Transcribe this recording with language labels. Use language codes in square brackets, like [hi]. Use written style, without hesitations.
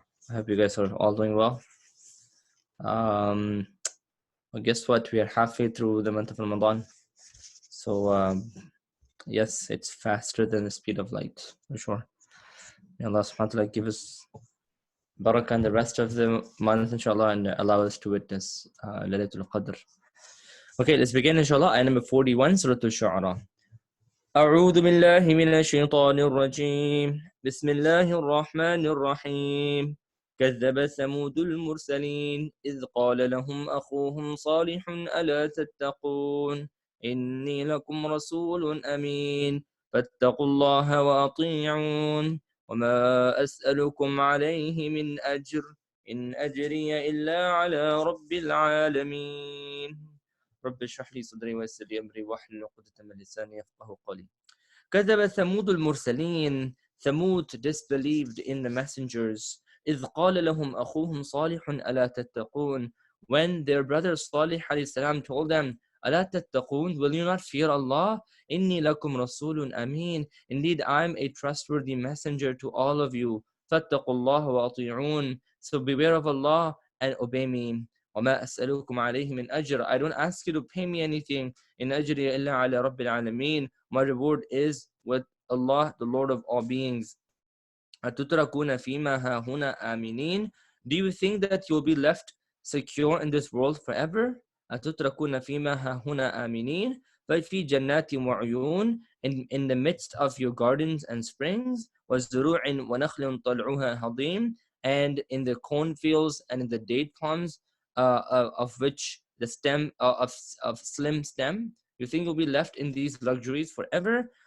[en] I hope you guys are all doing well. Well, guess what? We are halfway through the month of Ramadan. So, yes, it's faster than the speed of light, for sure. May Allah subhanahu wa ta'ala give us barakah and the rest of the month, inshallah, and allow us to witness Laylatul Qadr. Okay, let's begin, inshallah. Ayat number 41, Surah al-Shu'ara. [ar] أعوذ بالله من الشيطان الرجيم بسم الله الرحمن الرحيم كذب ثمود المرسلين إذ قال لهم أخوهم صالح ألا تتقون إني لكم رسول أمين فاتقوا الله وأطيعون وما أسألكم عليه من أجر إن أجري إلا على رب العالمين رب اشرح لي صدري ويسر لي أمري واحلل عقدة من لساني يفقهوا قولي كذب ثمود المرسلين. [en] Thamud disbelieved in the messengers. [ar] إذ قال لهم أخوهم صالح ألا تتقون. [en] When their brother Salih alayhi salam told them, [ar] ألا تتقون, [en] will you not fear Allah? [ar] إني لكم رسول أمين. [en] Indeed, I am a trustworthy messenger to all of you. [ar] فاتقوا الله وأطيعون. [en] So beware of Allah and obey me. [ar] وما أسألكم عليه من أجر. [en] I don't ask you to pay me anything. [ar] إن أجري إلا على رب العالمين. [en] My reward is with Allah, the Lord of all beings. [ar] أتتركون فيما هاهنا آمنين. [en] Do you think that you'll be left secure in this world forever? [ar] أتتركون فيما هاهنا آمنين. [en] But [ar] في جنات وعيون, [en] in the midst of your gardens and springs, [ar] وزروع ونخل طلعها هضيم, [en] and in the cornfields and in the date palms, of which the stem of slim stem. You think you'll be left in these luxuries forever?